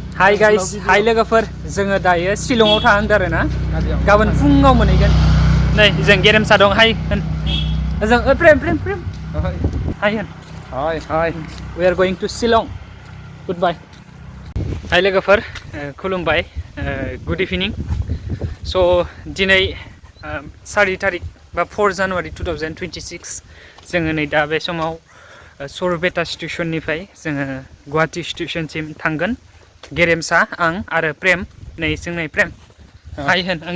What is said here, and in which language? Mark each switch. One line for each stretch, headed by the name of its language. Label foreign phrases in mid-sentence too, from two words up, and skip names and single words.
English: Hi guys,
Bodo: hi लोगोफोर जोङो दायो शिलंआव थांदों आरो ना गाबोन फुङाव मोनहैगोन नै जों गेरेमसा दं हाय होन जों प्रेम हाय होन हाय
English: we are going to Shillong goodbye
Bodo: हाय लोगोफोर खुलुमबाय
English: good evening so
Bodo: दिनै 4 तारिख बा 4 जानुवारि 2026 जोङो नै दा बे समाव सरबेटा स्टेशननिफ्राय जोङो गुवाहाटी स्टेशनसिम थांगोन गेरेमसा आं आरो प्रेम नै जों नै प्रेम हाय होन आं